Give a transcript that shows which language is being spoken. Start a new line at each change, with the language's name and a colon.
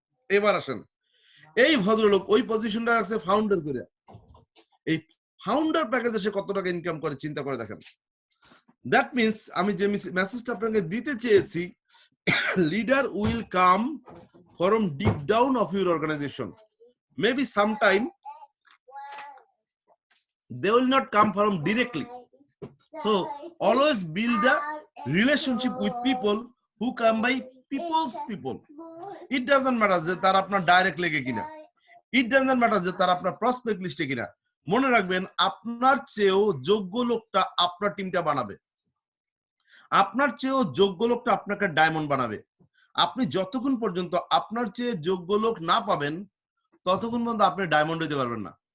Bangla: এবার আসেন, এই ভদ্রলোক ওই পজিশনটা আছে ফাউন্ডার করে। এই ফাউন্ডার প্যাকেজে সে কত টাকা ইনকাম করে চিন্তা করে দেখেন।
English: that means
Bangla: আমি যে মেসেজটা আপনাকে দিতে চেয়েছি,
English: Leader will come from deep down of your organization. Maybe sometime they will not come from directly. So always build a relationship with people who come by people's people. It doesn't matter
Bangla: যে তার আপনার direct লেগে কিনা, it doesn't matter যে তার আপনার prospect লিস্টে কিনা। মনে রাখবেন আপনার চেয়েও যোগ্য লোকটা আপনার টিমটা বানাবে, আপনার চেয়েও যোগ্য লোকটা আপনাকে ডায়মন্ড বানাবে। আপনি যতক্ষণ পর্যন্ত আপনার চেয়ে যোগ্য লোক না পাবেন ততক্ষণ পর্যন্ত আপনি ডায়মন্ড হইতে পারবেন না।